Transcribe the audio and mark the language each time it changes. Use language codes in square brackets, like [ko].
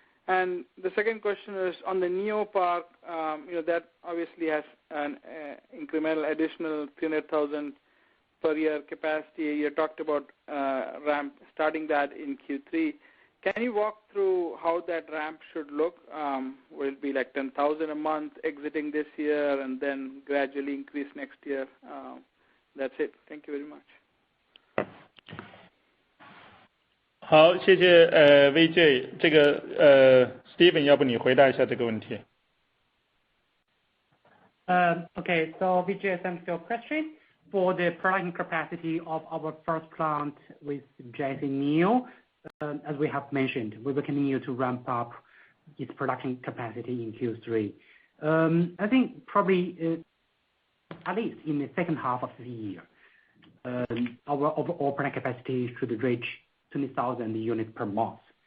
[en] And the second question is on the NIO park. That obviously has an incremental additional 300,000 per year capacity. You talked about starting that in Q3. Can you walk through how that ramp should look? Will it be like 10,000 a month exiting this year and then gradually increase next year? That's it. Thank you very much. [zh] 好，谢谢VJ， 这个Steven， 要不你回答一下这个问题。 [en] Okay, so Vijay, thanks for your question. For the production capacity of our first plant with NIO, as we have mentioned, we will continue to ramp up its production capacity in Q3. I think probably at least in the second half of the year, our overall production capacity should reach 20,000 units per month.